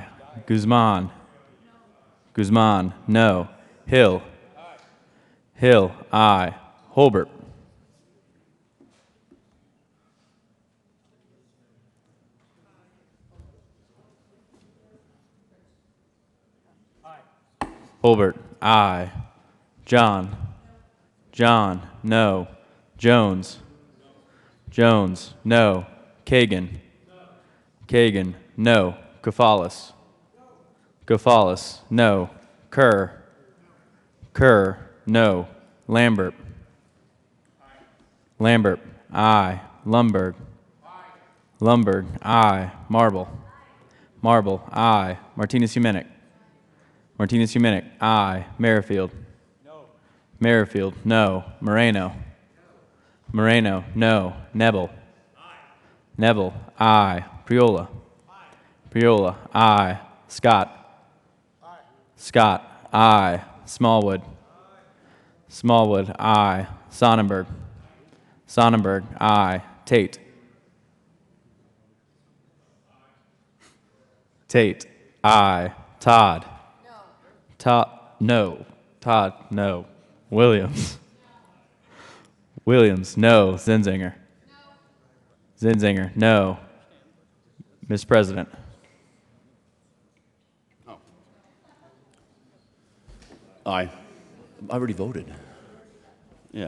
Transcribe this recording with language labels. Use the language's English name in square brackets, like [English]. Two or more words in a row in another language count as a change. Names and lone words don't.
[English] Guzman. Guzman, no. Hill. Hill, aye. Holbert. Holbert, aye. John. John, no. Jones. Jones, no. Kagan. Kagan, no. Kafalis. Kafalis, no. Kerr. Kerr, no. Lambert. Lambert, aye. Lumberg. Lumberg, aye. Marble. Marble, aye. Martinez-Humenick. Martinez-Humenick, aye. Merrifield. No. Merrifield, no. Moreno. Moreno, no. Neville. Aye. Neville, aye. Priola. Aye. Priola, aye. Scott. Aye. Scott, aye. Smallwood. Aye. Smallwood, aye. Sonnenberg. Sonnenberg, aye. Tate. Tate, aye. Todd. Todd, no. Todd, no. Williams. Williams, no. Zinzinger. Zinzinger, no. Mr. President. Aye. I already voted. Yeah.